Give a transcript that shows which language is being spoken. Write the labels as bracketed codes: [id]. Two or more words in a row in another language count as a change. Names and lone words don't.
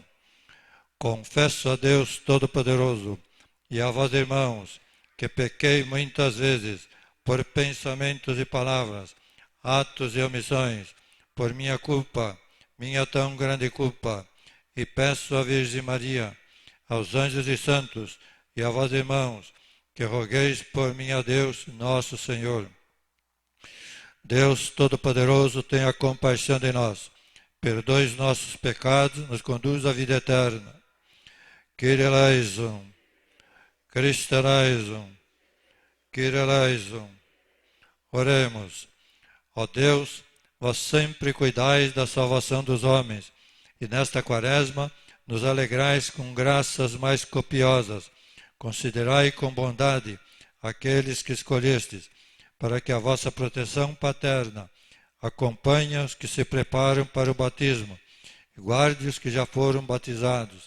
[pt] Confesso a Deus Todo-Poderoso e a vós, irmãos, que pequei muitas vezes por pensamentos e palavras, atos e omissões, por minha culpa, minha tão grande culpa, e peço à Virgem Maria, aos anjos e santos, e a vós, irmãos, que rogueis por mim a Deus, nosso Senhor. Deus Todo-Poderoso, tenha compaixão de nós, perdoe os nossos pecados, nos conduz à vida eterna. [el] Κύριε ἐλέησον, Χριστὲ ἐλέησον, Κύριε ἐλέησον. [pt] Oremos. Ó Deus, vós sempre cuidais da salvação dos homens, e nesta quaresma nos alegrais com graças mais copiosas. Considerai com bondade aqueles que escolhestes, para que a vossa proteção paterna acompanhe os que se preparam para o batismo, e guarde os que já foram batizados.